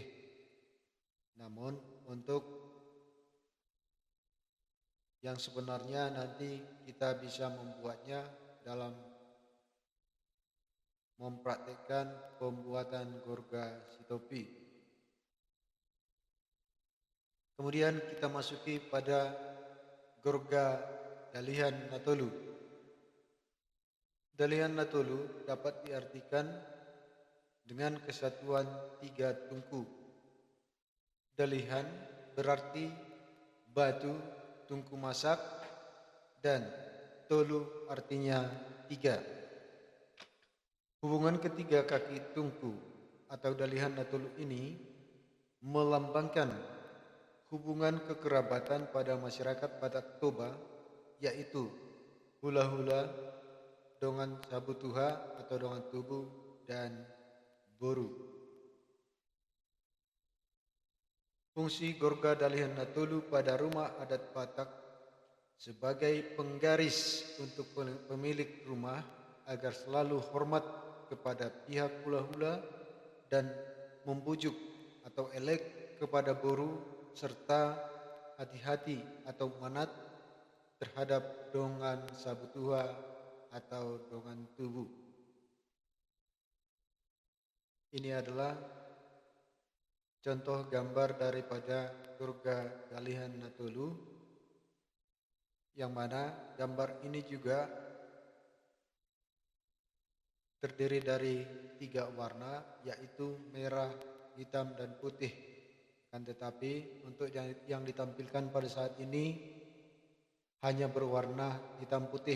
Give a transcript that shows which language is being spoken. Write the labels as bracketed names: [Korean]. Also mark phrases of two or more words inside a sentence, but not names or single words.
[Indonesian] Namun untuk yang sebenarnya nanti kita bisa membuatnya dalam mempraktikkan pembuatan gorga topi. Kemudian kita masuki pada [Batak Toba] gorga dalihan natolu. Dalihan natolu [Indonesian] dapat diartikan dengan kesatuan 3 tungku. Dalihan berarti batu, tungku masak, dan tolu artinya 3. Hubungan ketiga kaki tungku atau [Batak Toba] dalihan natolu [Indonesian] ini melambangkan hubungan kekerabatan pada masyarakat Batak Toba, yaitu hula-hula, [Batak Toba] dongan sabutuha [Indonesian] atau [Batak Toba] dongan tubuh, [Indonesian] dan boru. Fungsi [Batak Toba] gorga dalihan natolu [Indonesian] pada rumah adat Batak sebagai penggaris untuk pemilik rumah agar selalu hormat kepada pihak hula-hula dan membujuk atau elek kepada boru, serta hati-hati atau manat terhadap [Batak Toba] dongan sabutuha [Indonesian] atau [Batak Toba] dongan tubuh. [Indonesian] Ini adalah contoh gambar daripada [Batak Toba] gorga dalihan natolu, [Indonesian] yang mana gambar ini juga terdiri dari 3 warna, yaitu merah, hitam, dan putih. Kan tetapi untuk yang ditampilkan pada saat ini hanya berwarna hitam putih.